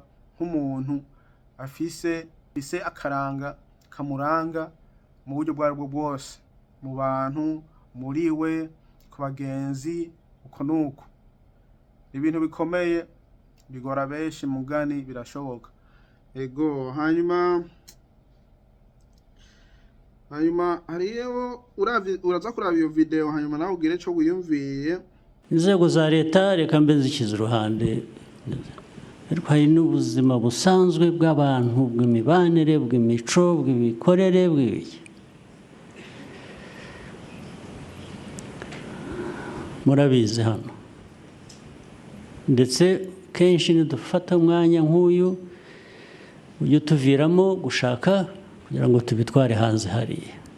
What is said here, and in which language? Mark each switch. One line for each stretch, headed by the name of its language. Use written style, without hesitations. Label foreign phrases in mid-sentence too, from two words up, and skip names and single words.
Rundi: nk'umuntu afise akaranga kamuranga mu buryo bwo bwose mu bantu muri we ku bagenzi uko nuko ibintu bikomeye bigora benshi mugani birashoboka ego hanyuma hariyo uraza kuraba iyo video hanyuma nawe ugire cyo wiyumviye inzego za leta reka mbe zikiza uruhande ariko hari n'ubuzima busanzwe bw'abantu bw'imibanire bw'imico bw'imikorere bw'ibiki murabizi hano ndetse kenshi nidufata umwanya nk'uyu ujye tuviramo gushaka kugira ngo tubitware hanze hariya.